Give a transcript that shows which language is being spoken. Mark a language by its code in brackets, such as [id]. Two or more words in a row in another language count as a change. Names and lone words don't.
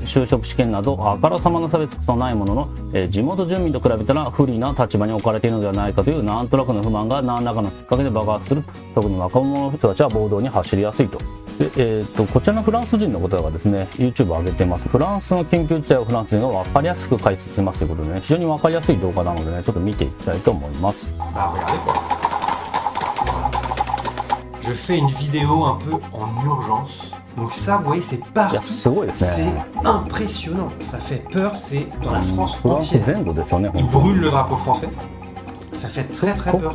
[ja] 就職試験などあからさまな差別こそないものの、地元住民と比べたら不利な立場に置かれているのではないかというなんとなくの不満が何らかのきっかけで爆発する。特に若者の人たちは暴動に走りやすいと。でこちらのフランス人の方がですね YouTube を上げてます。フランスの緊急事態をフランス人が分かりやすく解説しますということでね、非常に分かりやすい動画なのでね、ちょっと見ていきたいと思います。 [fr] Je fais une vidéo un peu en urgence. Donc ça, vous voyez, c'est partout. C'est impressionnant. Ça fait peur. C'est dans la France entière. Ils brûlent le drapeau français. Ça fait très très peur.